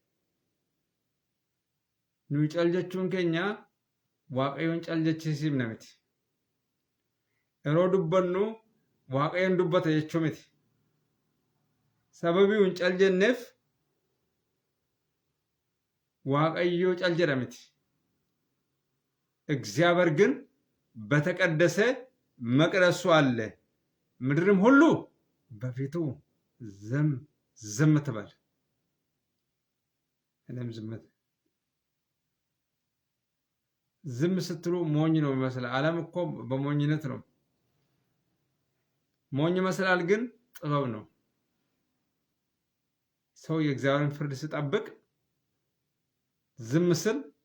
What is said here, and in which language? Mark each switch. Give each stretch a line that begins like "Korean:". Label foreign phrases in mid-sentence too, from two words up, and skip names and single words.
Oromo: Nuyi cal jechuun keenya waaqayyoon cal jechiisiifna miti. Yeroo dubbannu waaqayyoon dubbata jechuu miti. Sababii hin cal jenneef waaqayyoo cal jedha miti.
Amharic: እግዚአብሔር ግን በተቀደሰ መቅደሱ አለ። ምድርም ሁሉ በፊቱ ዝም ትበል። እኔም ዝም ስትሉ ሞኝ ነው የሚመስለው። ዓለም እኮ በሞኝነት ነው። ሞኝ ይመስላል፣ ግን ጥበብ ነው። ሰው የእግዚአብሔርን ፍርድ ሲጠብቅ ዝም ስል